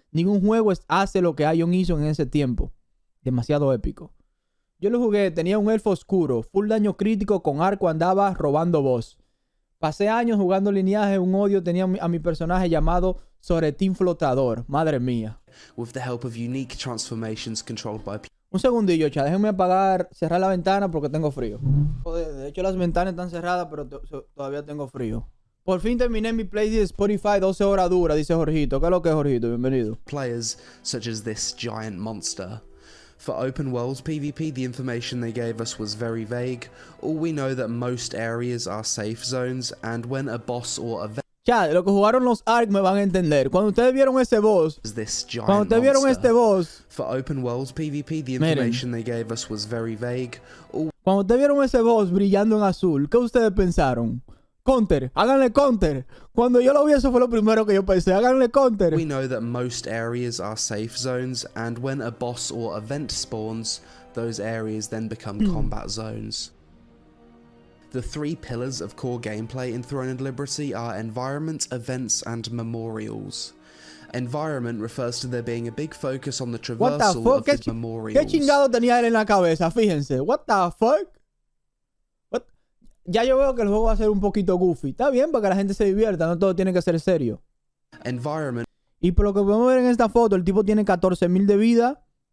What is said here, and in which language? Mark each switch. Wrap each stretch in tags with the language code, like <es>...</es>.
<es>Ningún juego hace lo que Ion hizo en ese tiempo. Demasiado épico. Yo lo jugué, tenía un elfo oscuro, full daño crítico, con arco, andaba robando boss. Pasé años jugando lineaje, un odio tenía a mi personaje llamado Soretín Flotador. Madre mía.</es> <en>with the help of unique transformations controlled by</en> <es>Un segundillo, chat. Déjenme cerrar la ventana porque tengo frío. Joder, de hecho las ventanas están cerradas, pero todavía tengo frío. Por fin terminé mi playlist de Spotify, 12 horas dura, dice Jorgito. ¿Qué es lo que es, Jorgito? Bienvenido.</es> <en>players such as this giant monster. For open world PvP, the information they gave us was very vague. All we know that most areas are safe zones, and when a boss or event</en> <es>Chat, lo que jugaron los ARK me van a entender. Cuando ustedes vieron ese boss,</es> <en>is this giant</en> <es>cuando ustedes vieron</es> <en>monster.</en> <es>este boss,</es> <en>For open world PvP, the information they gave us was very vague. All</en> <es>cuando ustedes vieron ese boss brillando en azul, ¿qué ustedes pensaron? Counter, háganle counter. Cuando yo lo vi, eso fue lo primero que yo pensé. Háganle counter.</es> <en>we know that most areas are safe zones, and when a boss or event spawns, those areas then become combat zones. The three pillars of core gameplay in Throne and Liberty are environment, events, and memorials. Environment refers to there being a big focus on the What the traversal fuck? of the memorials.</en> <es>¿Qué chingado tenía él en la cabeza? Fíjense.</es> <en>What the fuck? What?</en> <es>Ya yo veo que el juego va a ser un poquito goofy. Está bien para que la gente se divierta. No todo tiene que ser serio.</es> <en>Environment</en> <es>Y por lo que podemos ver en esta foto, el tipo tiene 14.000 de vida.</es>